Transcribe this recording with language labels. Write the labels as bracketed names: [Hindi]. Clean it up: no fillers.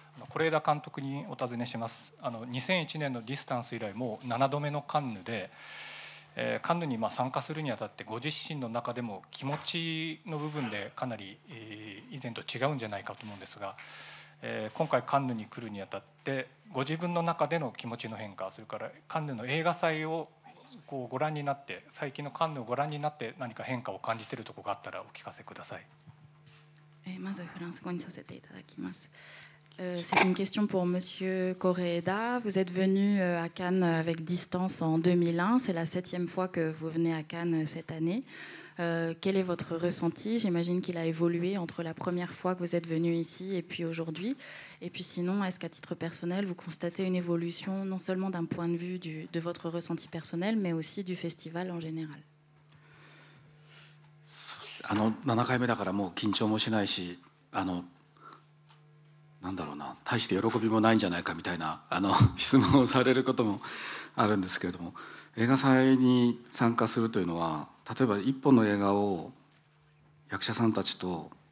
[Japanese] 是枝監督にお尋ねします。2001年のディスタンス以来もう7度目のカンヌで、カンヌに参加するにあたってご自身の中でも気持ちの部分でかなり以前と違うんじゃないかと思うんですが、今回カンヌに来るにあたってご自分の中での気持ちの変化、それからカンヌの映画祭をこうご覧になって、最近のカンヌをご覧になって何か変化を感じているところがあったらお聞かせください。まずフランス語にさせていただきます。 [French] C'est une question pour Monsieur Koreeda. Vous êtes venu à Cannes avec Distance en 2001. C'est la 7e fois que vous venez à Cannes cette année. Quel est votre ressenti? J'imagine qu'il a évolué entre la première fois que vous êtes venu ici et puis aujourd'hui. Et puis sinon, est-ce qu'à titre personnel, vous constatez une évolution non seulement d'un point de vue de votre ressenti personnel, mais aussi du festival en général? [Japanese] 7回目だからもう緊張もしないし、なんだろうな、大して喜びもないんじゃないかみたいな質問をされることもあるんですけれども、映画祭に参加するというのは、例えば一本の映画を役者さんたちと